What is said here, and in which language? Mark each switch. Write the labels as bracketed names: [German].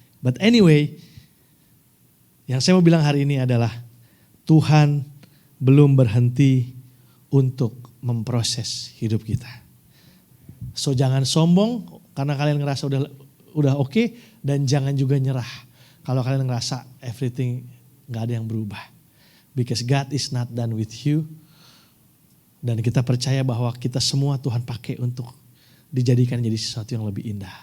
[English] But anyway, [Indonesian] yang saya mau bilang hari ini adalah Tuhan belum berhenti untuk memproses hidup kita. So jangan sombong karena kalian ngerasa udah oke, dan jangan juga nyerah kalau kalian ngerasa everything gak ada yang berubah. [English] Because God is not done with you. [Indonesian] Dan kita percaya bahwa kita semua Tuhan pakai untuk dijadikan jadi sesuatu yang lebih indah.